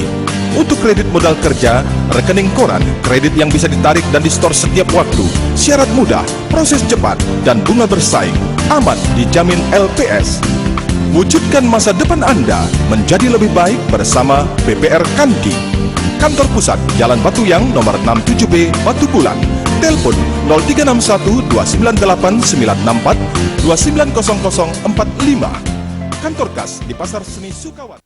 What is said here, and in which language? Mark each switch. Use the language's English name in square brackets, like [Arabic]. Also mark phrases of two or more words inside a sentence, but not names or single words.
[Indonesian] Untuk kredit modal kerja, rekening koran, kredit yang bisa ditarik dan distor setiap waktu, syarat mudah, proses cepat, dan bunga bersaing, aman dijamin LPS. Wujudkan masa depan Anda menjadi lebih baik bersama BPR Kanti. Kantor Pusat, Jalan Batuyang, nomor 67B, Batu Bulan. Telepon 0361 298 964 290045. Kantor Kas di Pasar Seni Sukawati.